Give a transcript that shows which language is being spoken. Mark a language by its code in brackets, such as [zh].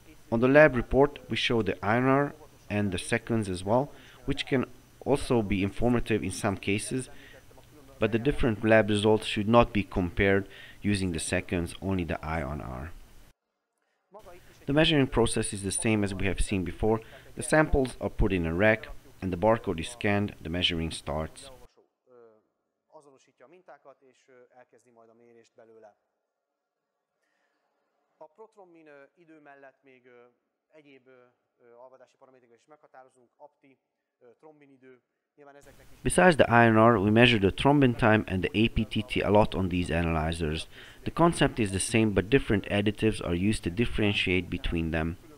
[en] On the lab report, we show the IR and the seconds as well, which can also be informative in some cases, but the different lab results should not be compared using the seconds, only the I/R. The measuring process is the same as we have seen before. The samples are put in a rack, and the barcode is scanned, the measuring starts. [hu] Azonosítja a mintákat, és elkezdi majd a mérést belőle. A protrombin idő mellett még egyéb alvadási paramétereket is meghatározunk, apti, trombin idő. [en] Besides the INR, we measure the thrombin time and the APTT a lot on these analyzers. The concept is the same, but different additives are used to differentiate between them.